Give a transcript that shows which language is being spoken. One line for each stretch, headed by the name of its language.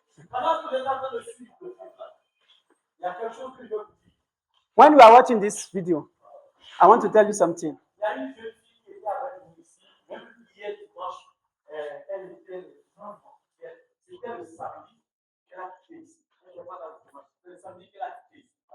French: Pendant que vous êtes en train de suivre le film, il y a quelque chose que je veux vous dire.
English: When you are watching this video, I want to tell you something.
French: Il y a une jeune fille qui était avec nous ici, même hier dimanche, elle était c'était le samedi qu'elle a quitté ici. Elle n'est pas dans le dimanche, c'est le samedi qu'elle a quitté ici.